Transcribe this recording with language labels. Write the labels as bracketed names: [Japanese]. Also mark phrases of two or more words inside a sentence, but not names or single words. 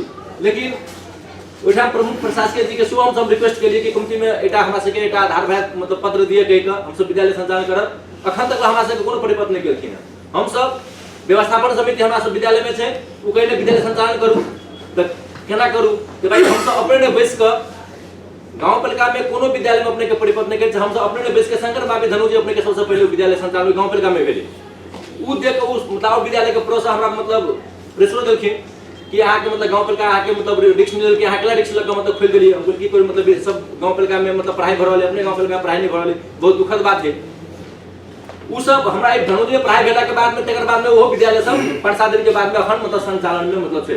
[Maithili] लेकिन ओहिठाम प्रमुख प्रशासकीय अधिकारी के सेहो हमसब रिक्वेस्ट केलिए कि कमिटी में एटा हमरा सबके एटा आधारभूत मतलब पत्र दिए कहि कऽ हमसब विद्यालय संचालन करब। अखन तक हमरा सबके कोनो परिपत्र नहीं केलखिन हैं। हमसब व्यवस्थापन समिति हमरा सब विद्यालय में छै, ओ कहले विद्यालय संचालन करू तऽ केना करू कि भाई हमसब अपने ने बैस कऽ गाँव पालिका में कोनो विद्यालय में अपने के परिपत्र नहीं करे, हमसब अपने ने बैस के शंकर बाबी धनु जी अपने के सबसे पहले विद्यालय संचालन गाँव पालिका में भेले। उ देख उस मुताबिक विद्यालय के प्रोसेस हमरा मतलब प्रेशर देलखिन कि अहाँ के मतलब गाँव पालिका अहाँ के मतलब रिक्स मिलल कि अहाँ केला रिक्स लग मतलब खोल देलिए। हम बोल कोई मतलब सब गाँव पालिका में मतलब पढ़ाई भरल अपने गाँव पालिका में पढ़ाई नहीं भरल, बहुत दुखद बात है। उ सब हमरा एक धनुजी में पढ़ाई भेला के बाद में तेकर बाद में वो विद्यालय सब 5-7 दिन के बाद में अखन मतलब संचालन में मतलब छै।